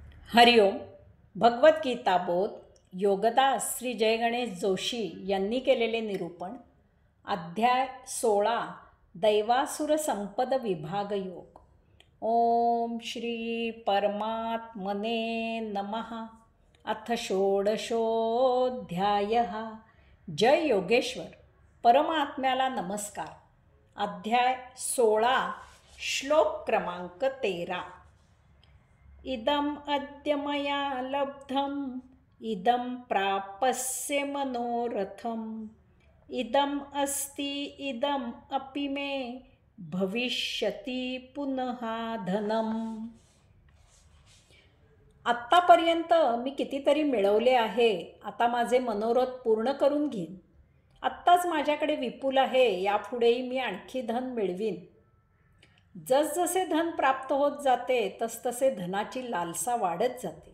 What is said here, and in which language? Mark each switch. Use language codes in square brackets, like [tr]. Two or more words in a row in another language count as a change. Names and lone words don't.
[mr] हरिओम. भगवद्गीता बोध योगदास श्री जय गणेश जोशी यांनी केलेले निरूपण. अध्याय 16 दैवासुर संपद विभाग योग. [sa] ओम श्री परमात्मने नमः. अथ षोडशोऽध्यायः. [mr] जय योगेश्वर. परमात्म्याला नमस्कार. अध्याय 16 श्लोक क्रमांक 13. [sa] इदम अद्य मया लब्धम इदम प्राप्स्य मनोरथम इदम अस्ति इदम अपि मे भविष्यति पुनः धनम. [mr] आत्तापर्यंत मी कितीतरी मिळवले आहे. आता माझे मनोरथ पूर्ण करून घेईन. आत्ताच माझ्याकडे विपुल आहे. यापुढेही मी आणखी धन मिळवीन. जसजसे धन प्राप्त होत जाते तसतसे धनाची लालसा वाढत जाते.